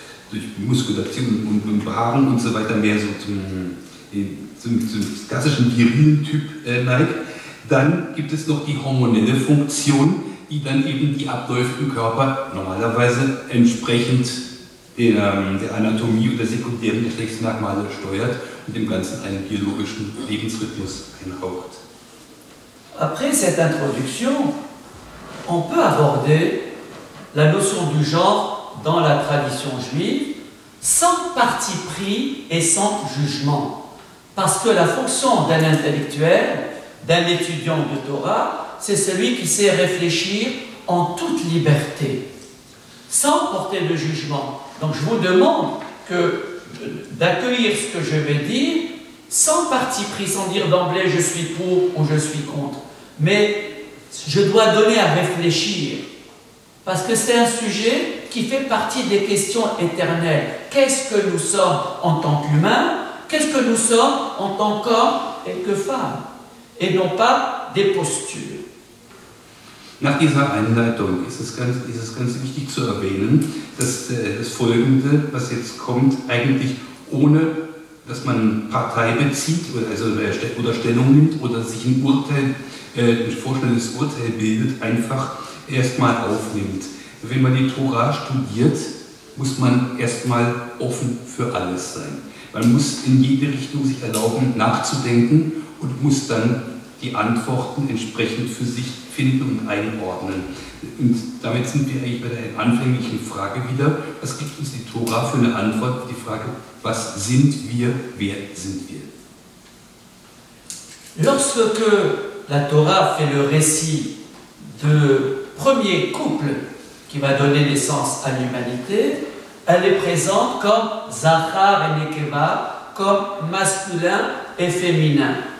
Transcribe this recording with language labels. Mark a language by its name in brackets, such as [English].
[German] durch Muskulation und Behaarung und so weiter mehr so zum klassischen virilen Typ neigt. Dann gibt es noch die hormonelle Funktion, die dann eben die Abläufe im Körper normalerweise entsprechend der Anatomie oder sekundären Geschlechtsmerkmale steuert und dem Ganzen einen biologischen Lebensrhythmus einhaucht. [French] Après cette introduction, on peut aborder la notion du genre dans la tradition juive sans parti pris et sans jugement. Parce que la fonction d'un intellectuel, d'un étudiant de Torah, c'est celui qui sait réfléchir en toute liberté, sans porter de jugement. Donc je vous demande d'accueillir ce que je vais dire sans parti pris, sans dire d'emblée je suis pour ou je suis contre. Mais je dois donner à réfléchir, parce que c'est un sujet qui fait partie des questions éternelles. Qu'est-ce que nous sommes en tant qu'humains? Qu'est-ce que nous sommes en tant qu'hommes et que femmes? Et non pas des postures. [German] Nach dieser Einleitung ist es ganz wichtig zu erwähnen, dass das Folgende, was jetzt kommt, eigentlich ohne, dass man Partei bezieht oder Stellung nimmt oder sich ein vorstellendes Urteil bildet, einfach erstmal aufnimmt. Wenn man die Tora studiert, muss man erstmal offen für alles sein. Man muss in jede Richtung sich erlauben, nachzudenken und muss dann die Antworten entsprechend für sich finden und einordnen. Und damit sind wir eigentlich bei der anfänglichen Frage wieder, was gibt uns die Tora für eine Antwort auf die Frage, was sind wir, wer sind wir? [French] Lorsque la Torah fait le récit du premier couple qui va donner naissance à l'humanité, elle est présente comme Zachar et Nekeva, comme masculin et féminin.